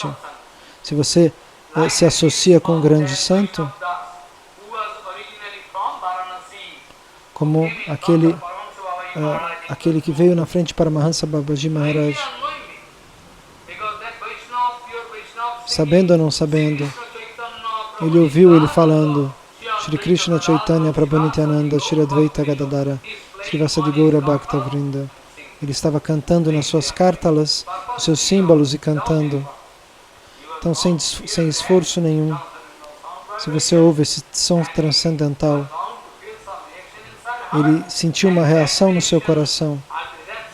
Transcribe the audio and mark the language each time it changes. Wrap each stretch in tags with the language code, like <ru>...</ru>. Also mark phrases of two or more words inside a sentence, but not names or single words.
<pt>Se você se associa com um grande santo, como aquele que veio na frente para Paramahansa Babaji Maharaj, sabendo ou não sabendo, ele ouviu ele falando Shri Krishna Chaitanya Prabhu Nityananda Shri Advaita Gadadara Shri Vasadi Gaura Bhakta Vrinda. Ele estava cantando nas suas cártalas, os seus símbolos e cantando. Então, sem esforço nenhum, se você ouve esse som transcendental, ele sentiu uma reação no seu coração.</pt>